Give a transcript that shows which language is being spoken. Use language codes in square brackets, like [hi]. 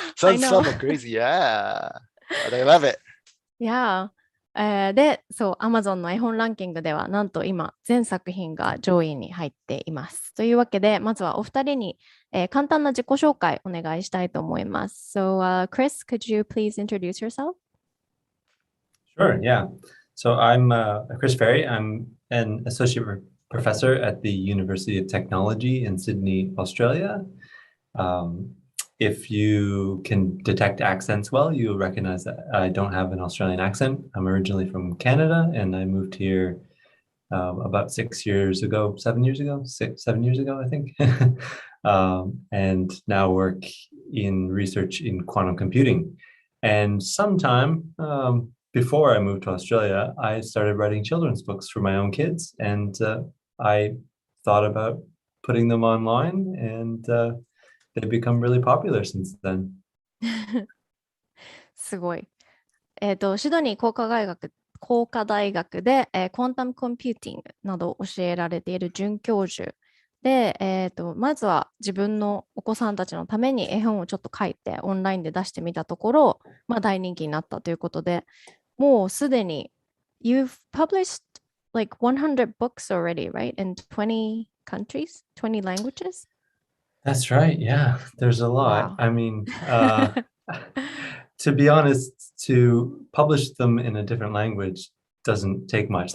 [en] I know. fun and crazy. Yeah. But I love it. Yeah. [ja] で、そう、Amazon の絵本ランキングでは、なんと今、全作品が上位に入っています。というわけで、まずはお二人に、簡単な自己紹介お願いしたいと思います。 [en] So, Chris, could you please introduce yourself? Sure. Yeah. So I'm Chris Ferrie. I'm an associate professor at the University of Technology in Sydney, Australia. If you can detect accents well, you'll recognize that I don't have an Australian accent. I'm originally from Canada, and I moved here about 7 years ago, I think, and now work in research in quantum computing. And sometime before I moved to Australia, I started writing children's books for my own kids, and I thought about putting them online, and they've become really popular since then. [ja] すごい。シドニー工科大学で、クォンタムコンピューティングなどを教えられている准教授で、まずは自分のお子さんたちのために絵本をちょっと書いてオンラインで出してみたところ、大人気になったということで、もうすでに [en] You've published like 100 books already, right? In 20 countries, 20 languages? That's right. Yeah, there's a lot. Wow. I mean, to be honest, to publish them in a different language doesn't take much.